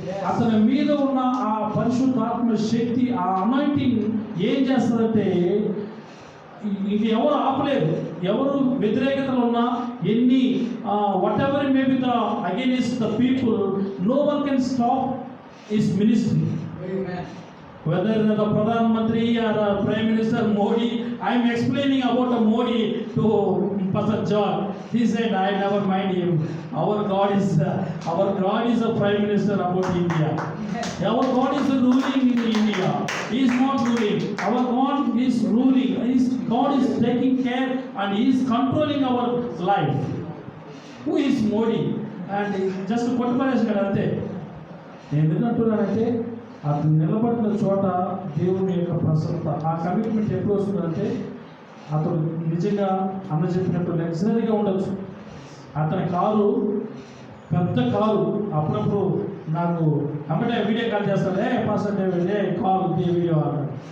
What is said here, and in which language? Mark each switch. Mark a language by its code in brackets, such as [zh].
[te] అతని మీద ఉన్న ఆ పరిశుద్ధాత్మ శక్తి, ఆ అనాయింటింగ్ ఏం చేస్తుందంటే ఇది ఎవరు ఆపలేదు. ఎవరు వ్యతిరేకతలు ఉన్నా, ఎన్ని [en] Whatever may be the against the people, no one can stop his ministry. Whether the Pradhan Mantri or Prime Minister Modi, I am explaining about Modi to Pastor John. He said, I never mind him. Our God is a Prime Minister about India. Our God is ruling in India. He is not ruling. Our God is ruling. God is taking care and He is controlling our life. Who is Modi? And just to put అంతే. [te] నేను ఎందుకంటున్నానంటే అతను నిలబడిన చోట దేవుని యొక్క ప్రసన్నత, ఆ కమిట్మెంట్ ఎప్పుడు వస్తుందంటే అతను నిజంగా అన్న చెప్పినట్టు లగ్జరీగా ఉండొచ్చు. అతని కారు పెద్ద కారు, అప్పుడప్పుడు నాకు అమ్మటే వీడియో కాల్ చేస్తాడు, పాస్టర్ డేవిడ్ కాల్ వీడియో అన్నాడు.